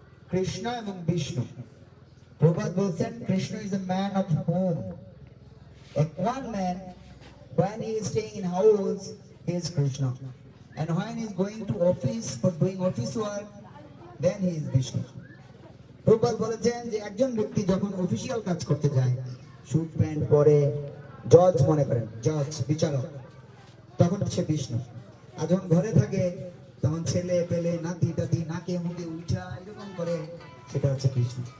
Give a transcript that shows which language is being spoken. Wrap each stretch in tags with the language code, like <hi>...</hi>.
<bn>কৃষ্ণ এবং বিষ্ণু, প্রবাদ বলছেন Krishna</bn> <en>Is a man of home. One man, when he is staying in house, he is Krishna, and when he is going to office for doing office work, then he is Vishnu.</en> <bn>প্রবাদ বলেছেন যে একজন ব্যক্তি যখন official কাজ করতে যায়, suit pant পরে, জজ মনে করেন, জজ বিচারক, তখন সে বিষ্ণু। আর যখন ঘরে থাকে তখন ছেলে পেলে নাতি টাতি নাকে মুখে উঠা এরকম করে, সেটা হচ্ছে কৃষ্ণ।</bn>